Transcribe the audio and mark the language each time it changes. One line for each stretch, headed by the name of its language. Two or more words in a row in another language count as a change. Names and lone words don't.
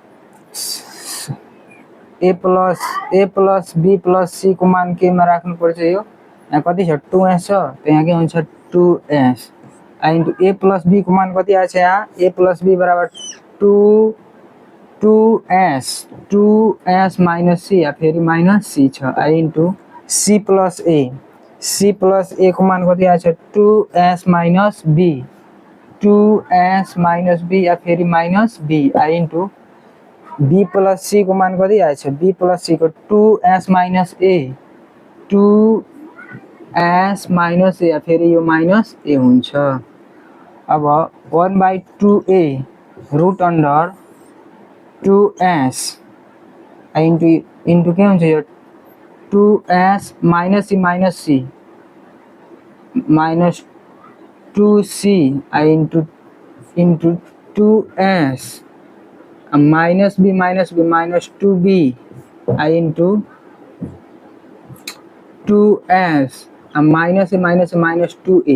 English: a plus b plus c
Nepali: को मान के में राख्नु पर्छ यो यहाँ कति छ 2s छ तो यहाँ के हुन्छ
English: 2s into a plus b
Nepali: को मान कति आएछ यहाँ
English: a plus b
Nepali: बराबर
English: 2s minus c
Nepali: या फेरि
English: minus c chha i into c plus a
Nepali: को मान कति आएछ
English: 2s minus b
Nepali: या फेरि
English: minus b i into b plus c
Nepali: को मान कति आएछ
English: b plus c
Nepali: को
English: 2s minus a s minus a
Nepali: फेरि यो
English: minus a
Nepali: हुन्छ। अब
English: 1/2a root under 2s into
Nepali: के हुन्छ यो
English: 2s minus c minus 2c into 2s minus b minus 2b into 2s minus minus 2a.